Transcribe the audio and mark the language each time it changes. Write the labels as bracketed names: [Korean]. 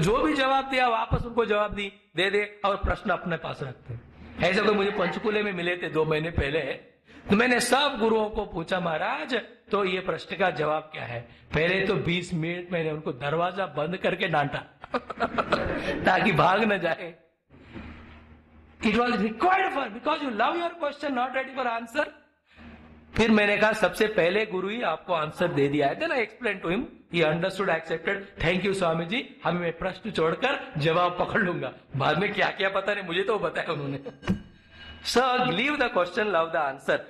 [Hindi] जो भी जवाब दिया वापस उनको जवाब दे दे और प्रश्न अपने पास रखते हैं। ऐसे कोई मुझे पंचकुले में मिले थे 2 महीने पहले, तो मैंने सब गुरुओं को पूछा महाराज तो ये प्रश्न का जवाब क्या है? पहले तो 20 मिनट मैंने उनको दरवाजा बंद करके डांटा ताकि भाग न जाए। [English] It was required for because you love your question, not ready for answer. [Hindi] फिर मैंने कहा सबसे पहले गुरु ही आपको आंसर दे दिया है। [English] Then I explained to him, he understood, accepted. Thank you [Hindi] Swami ji, हमें मैं प्रश्न छोड़कर जवाब पकड़ लूंगा। बाद में क्या क्या पता नहीं, मुझे तो बताया उन्होंने। [English] So leave the question, love the answer.